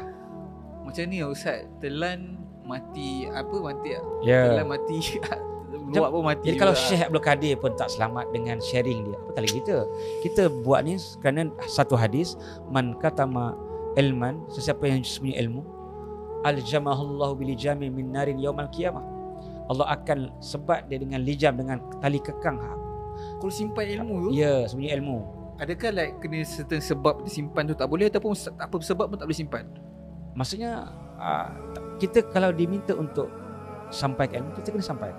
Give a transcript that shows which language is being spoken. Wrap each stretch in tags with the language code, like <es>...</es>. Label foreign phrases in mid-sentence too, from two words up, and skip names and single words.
<ms>Macam ni Ustaz, telan mati Yeah. telan mati luar pun mati. Jadi juga. Kalau Syekh Abdul Qadir pun tak selamat dengan sharing dia, apa lagi kita buat ni kerana satu hadis,</ms> <ar>من كتم علما,</ar> <ms>sesiapa yang sembunyi ilmu,</ms> <ar>ألجمه الله بلجام من نار يوم القيامة.</ar> <ms>Allah akan sebat dia dengan lijam, dengan tali kekang. Kalau simpan ilmu tu? Ya, sembunyi ilmu. Adakah like kena certain sebab disimpan tu tak boleh, ataupun apa sebab pun tak boleh simpan? Maksudnya kita kalau diminta untuk sampaikan ilmu, kita kena sampaikan.</ms>